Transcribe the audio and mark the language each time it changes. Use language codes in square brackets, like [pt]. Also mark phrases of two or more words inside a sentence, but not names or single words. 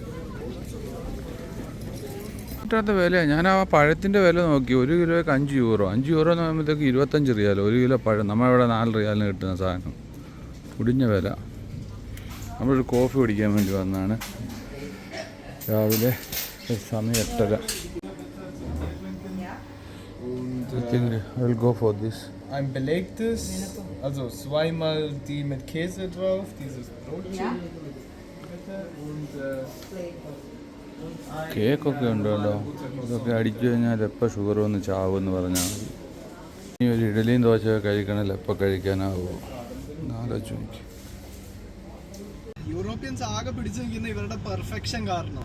[ml] കിട്ടാത്ത വിലയാണ്. ഞാൻ ആ പഴത്തിൻ്റെ വില നോക്കി, 1 കിലോയ്ക്ക് 5 യൂറോ. 5 യൂറോ എന്ന് പറയുമ്പോഴത്തേക്ക് 25 റിയാലോ 1 കിലോ പഴം. നമ്മളിവിടെ 4 റിയാലിന് കിട്ടുന്ന സാധനം, കുടിഞ്ഞ വില. നമ്മളൊരു കോഫി കുടിക്കാൻ വേണ്ടി വന്നതാണ്. രാവിലെ സമയം 8:30. [en] I will go for this. [de] Ein belegtes, also zweimal die mit Käse drauf, dieses Brotchen, bitte, und [ml] കേക്കൊക്കെ ഉണ്ടല്ലോ, ഇതൊക്കെ അടിച്ചു കഴിഞ്ഞാൽ എപ്പോൾ ഷുഗർ വന്ന് ചാവുമെന്ന് പറഞ്ഞാൽ മതി. ഇനി ഒരു ഇഡലിയും ദോശയൊക്കെ കഴിക്കണമല്ലോ, എപ്പോൾ കഴിക്കാനാവുമോ ആലോചിച്ച് നോക്കി. യൂറോപ്യൻസ് ആകെ പിടിച്ചു നിൽക്കുന്ന ഇവരുടെ പെർഫെക്ഷൻ കാരണം.